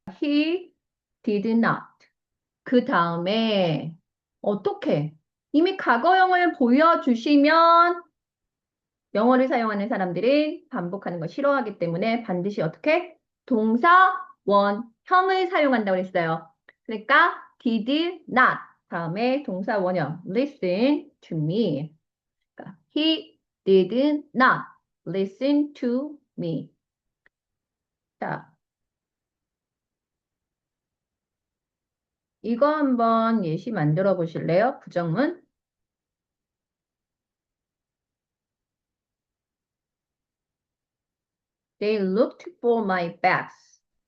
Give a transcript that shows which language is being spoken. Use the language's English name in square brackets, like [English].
[English] He did not. [Korean] 그 다음에 어떻게? 이미 과거형을 보여주시면 영어를 사용하는 사람들은 반복하는 걸 싫어하기 때문에 반드시 어떻게? 동사, 원형을 사용한다고 했어요. 그러니까 did not 다음에 동사 원형 [English] listen to me. [Korean] 그러니까 [English] he did not listen to me. [Korean] 자, 이거 한번 예시 만들어 보실래요? 부정문. [English] They looked for my bags.